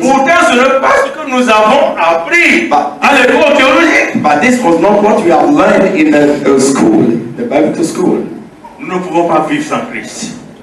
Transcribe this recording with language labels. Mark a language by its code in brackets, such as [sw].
[fr] Pourtant, ce n'est pas ce que nous avons appris à l'école théologique. [en] But this was not what we have learned in the school, the Bible school. [fr] Nous ne pouvons pas vivre sans Christ.